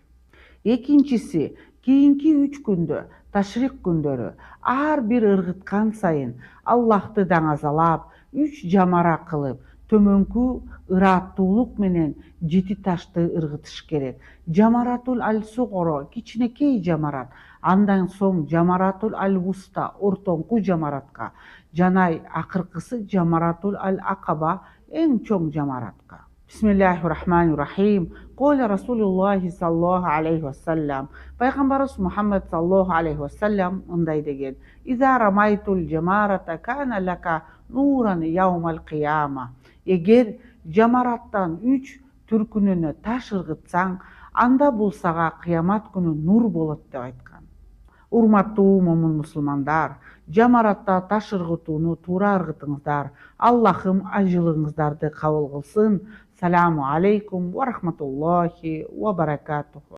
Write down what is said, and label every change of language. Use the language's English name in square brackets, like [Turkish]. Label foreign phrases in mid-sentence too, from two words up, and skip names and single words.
[Kyrgyz] Экинчиси, кийинки 3 күндө, ташрик күндөрү ар бир ыргыткан сайын Аллахты даңазалап 3 жамара кылып, төмөнкү ырааттуулук менен 7 ташты ыргытыш керек. Жамаратул аль-сугоро кичинекей жамарат, андан соң Жамаратул аль-вуста ортоңку жамаратка, жана акыркысы Жамаратул аль-акаба эң чоң жамаратка. [Arabic] بسم الله الرحمن الرحيم. قال رسول الله صلى الله عليه وسلم. [Kyrgyz] Пайгамбарыбыз Мухаммад [Arabic] صلى الله عليه وسلم [Kyrgyz] мындай деген: [Arabic] "إذا رميت الجمار كان لك نورا يوم القيامة". [Kyrgyz] Эгер жамараттан 3 түркүнүнө таш ыргытсаң, анда бул сага кыямат күнү нур болот деп айткан. Урматтуу момун мусулмандар, жамаратта таш ыргытууну туура ыргытыңыздар. Аллахым ажылыңыздарды кабыл кылсын. [Arabic] سلام عليكم ورحمة الله وبركاته.